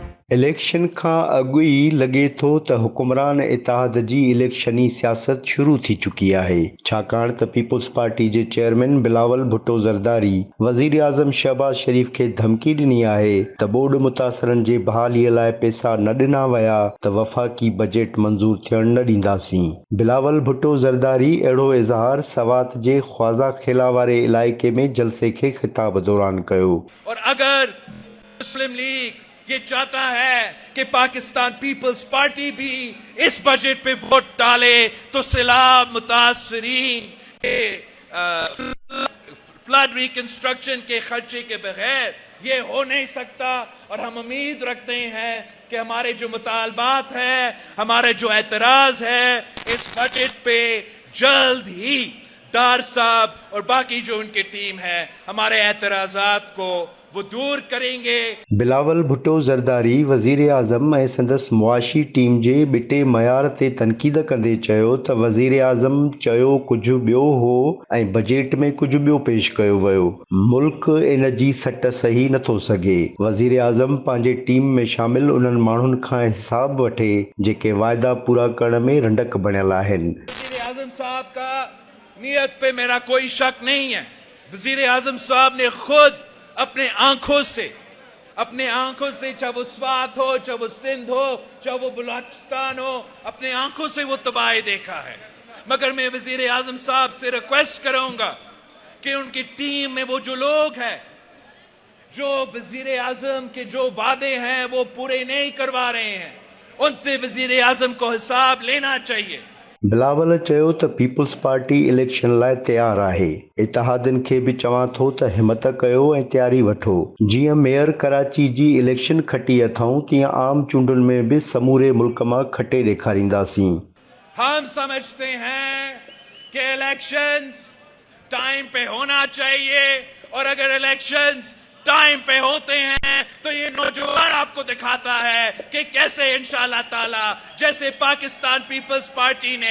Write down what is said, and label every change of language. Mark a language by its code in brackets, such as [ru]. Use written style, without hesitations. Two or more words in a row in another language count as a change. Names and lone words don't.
[sd] इलेक्शन खां अॻु ई लॻे थो त हुकुमरान इतिहाद जी इलेक्शनी सियासत शुरू थी चुकी आहे, छाकाणि त पीपुल्स पार्टी जे चेयरमैन बिलावल भुट्टो ज़रदारी वज़ीर आज़म शहबाज शरीफ़ खे धमकी ॾिनी आहे त ॿोॾि मुतासिरनि जे बहालीअ लाइ पैसा न ॾिना विया त वफ़ाक़ी बजेट मंज़ूर थियणु न ॾींदासीं। बिलावल भुट्टो ज़रदारी अहिड़ो इज़हार सवात जे ख्वाजा खेला वारे इलाइक़े में जलसे खे ख़िताब दौरान कयो। [ur] اور اگر مسلم لیگ یہ چاہتا ہے کہ پاکستان پیپلز پارٹی بھی اس بجٹ پہ ووٹ ڈالے تو سیلاب متاثرین کے [en] flood reconstruction [ur] کے خرچے کے بغیر یہ ہو نہیں سکتا. اور ہم امید رکھتے ہیں کہ ہمارے جو مطالبات ہیں، ہمارے جو اعتراض ہے اس بجٹ پہ جلد ہی ڈار صاحب اور باقی جو ان کی ٹیم ہے ہمارے اعتراضات کو وہ دور کریں گے. [sd] बिलावल भुट्टो ज़रदारी वज़ीर आज़म ऐं संदसि मुआशी टीम जे ॿिटे मयार ते तनक़ीद कंदे चयो त वज़ीर आज़म चयो कुझु ॿियो हो ऐं बजेट में कुझु ॿियो पेश कयो वियो। मुल्क इन जी सट सही नथो सघे। वज़ीर आज़म पंहिंजे टीम में शामिल उन्हनि माण्हुनि खां हिसाब वठे जेके वाइदा पूरा करण में रंडक बणियल आहिनि। [ur] وزیر اعظم صاحب کا نیت پہ میرا کوئی شک نہیں ہے. وزیر اعظم صاحب نے خود اپنے آنکھوں سے چاہے وہ سوات ہو، چاہے وہ سندھ ہو، چاہے وہ بلوچستان ہو، اپنے آنکھوں سے وہ تباہی دیکھا ہے. مگر میں وزیر اعظم صاحب سے ریکویسٹ کروں گا کہ ان کی ٹیم میں وہ جو لوگ ہیں جو وزیر اعظم کے جو وعدے ہیں وہ پورے نہیں کروا رہے ہیں، ان سے وزیر اعظم کو حساب لینا چاہیے. [sd] बिलावल चयो त पीपुल्स पार्टी इलेक्शन लाइ तयारु आहे। इतिहादनि खे बि चवां थो त हिमत कयो ऐं तयारी वठो। जीअं मेयर कराची जी इलेक्शन खटी अथऊं तीअं आम चूंडुनि में बि समूरे मुल्क मां खटे ॾेखारींदासीं। [ur] ہم سمجھتے ہیں کہ [en] elections time [ur] پہ ہونا چاہیے اور اگر [en] elections time [ur] پہ ہوتے ہیں تو یہ نوجوان آپ کو دکھاتا ہے کہ کیسے [ar] إن شاء الله تعالى [ur] جیسے پاکستان پیپلز پارٹی نے